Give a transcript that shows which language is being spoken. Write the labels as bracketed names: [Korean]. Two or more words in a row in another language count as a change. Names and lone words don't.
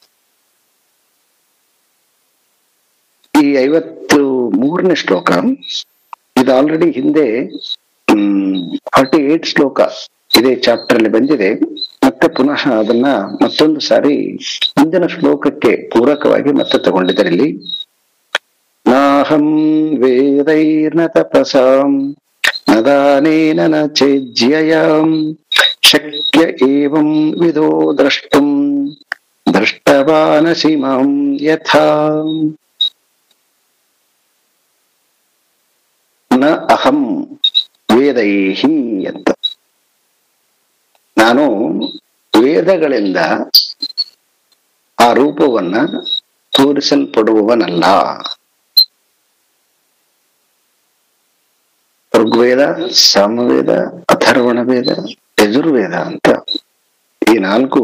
[Kannada] ಈ 53ನೇ ಶ್ಲೋಕ ಇದು ಆಲ್ರೆಡಿ ಹಿಂದೆ 48 ಶ್ಲೋಕ ಇದೇ ಚಾಪ್ಟರ್ ಅಲ್ಲಿ ಬಂದಿದೆ. ಮತ್ತೆ ಪುನಃ ಅದನ್ನ ಮತ್ತೊಂದು ಸಾರಿ ಹಿಂದಿನ ಶ್ಲೋಕಕ್ಕೆ ಪೂರಕವಾಗಿ ಮತ್ತೆ ತಗೊಂಡಿದ್ದಾರೆ. [Sanskrit] ಇಲ್ಲಿ ನಾಹಂ ವೇದೈರ್ನ ತಪಸಾಂ ನ ದಾನೇನ ನ ಚೇಜ್ಯಯಾಂ ಶಕ್ಯ ಏವಂ ವಿದೋ ದ್ರಷ್ಟುಂ ದೃಷ್ಟವಾನಸಿ ಮಾಂ ಯಥಾ ನ ಅಹಂ ವೇದೈಹಿ ಅಂತ. [Kannada] ನಾನು ವೇದಗಳಿಂದ ಆ ರೂಪವನ್ನ ತೋರಿಸಲ್ಪಡುವವನಲ್ಲ. ಋಗ್ವೇದ, ಸಾಮವೇದ, ಅಥರ್ವಣ ವೇದ, ಯಜುರ್ವೇದ ಅಂತ ಈ 4